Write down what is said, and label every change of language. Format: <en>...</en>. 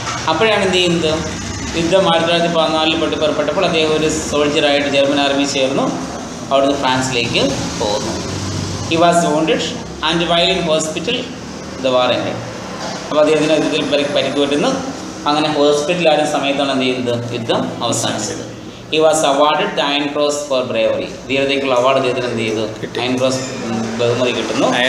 <ml>അപ്പോഴാണ് എന്ത് ചെയ്യുന്നത്, യുദ്ധം 1914 പുറപ്പെട്ടപ്പോൾ അദ്ദേഹം ഒരു സോൾജറായിട്ട് ജർമ്മൻ ആർമി ചേർന്നു. അവിടുന്ന് ഫ്രാൻസിലേക്ക് പോകുന്നു.</ml> <en>He was wounded and while in hospital the war ended.</en> <ml>അപ്പോൾ അദ്ദേഹത്തിന് യുദ്ധത്തിൽ പരിക്ക് പറ്റുന്നു. അങ്ങനെ ഹോസ്പിറ്റലായിരുന്ന സമയത്താണ് എന്ത് ചെയ്യുന്നത്, യുദ്ധം അവസാനിച്ചത്.</ml> <en>He was awarded the Iron Cross for bravery.</en> <ml>ധീരതയ്ക്കുള്ള award അദ്ദേഹത്തിന് എന്ത് ചെയ്തു, അയൺ ക്രോസ് ബഹുമതി കിട്ടുന്നു.</ml>